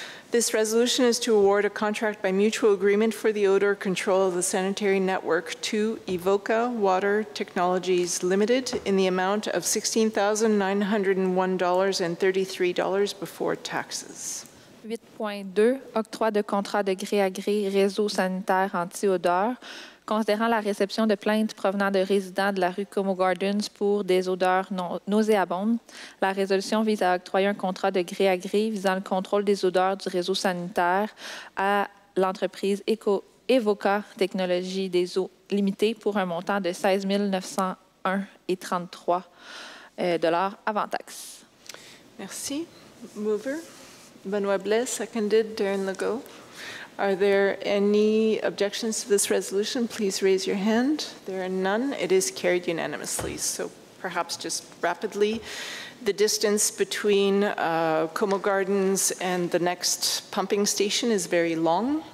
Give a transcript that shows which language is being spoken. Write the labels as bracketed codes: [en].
[en] This resolution is to award a contract by mutual agreement for the odor control of the sanitary network to Evoca Water Technologies Limited in the amount of $16,901.33 before taxes. [fr] 8.2, octroi de contrat de gré à gré réseau sanitaire anti-odeur. Considérant la réception de plaintes provenant de résidents de la rue Como Gardens pour des odeurs nauséabondes, la résolution vise à octroyer un contrat de gré à gré visant le contrôle des odeurs du réseau sanitaire à l'entreprise Evoca Technologies des eaux limitées pour un montant de $16,901,33 avant taxes. [en] Merci. Mover? Benoit Blais, seconded. Darren Legault. Are there any objections to this resolution? Please raise your hand. There are none. It is carried unanimously. So perhaps just rapidly, the distance between Como Gardens and the next pumping station is very long.